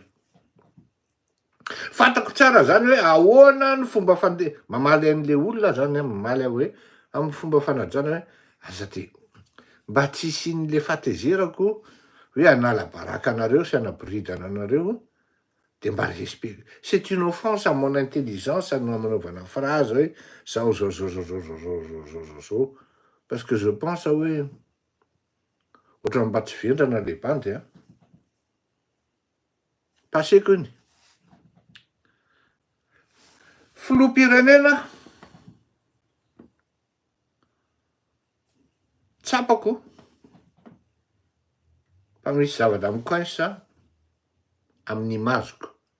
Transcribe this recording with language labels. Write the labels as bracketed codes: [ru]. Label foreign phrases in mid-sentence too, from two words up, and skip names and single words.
[mg] Fantako tsara zany hoe ahoana ny fomba mamaly an'le olona zany, mamaly aho hoe amin'ny fomba fanajana hoe aza ty mba tsy isian'le fatezerako hoe hanala baraka anareo sy hanaboridana anareo, de mba respect. [fr] C'est une offense à mon intelligence [mg] no manaovana phrase hoe zao. [fr] Parce que je pense [mg] hoe ohatran'ny mba tsy vendrana le bandy a. Paseko iny. Filoham-pirenena tsapako fa misy zavatra mikoinsa amin'ny mazoko.